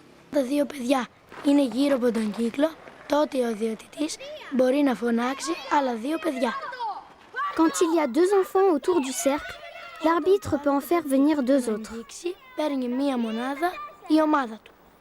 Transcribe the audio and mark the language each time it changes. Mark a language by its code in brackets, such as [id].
[el] Τα 2 παιδιά είναι γύρω από τον κύκλο, τότε ο διαιτητής μπορεί να φωνάξει άλλα 2 παιδιά. [fr] Quand il y a 2 enfants autour du cercle, l'arbitre peut en faire venir 2 autres. [el] Παίρνει μία μονάδα η ομάδα του.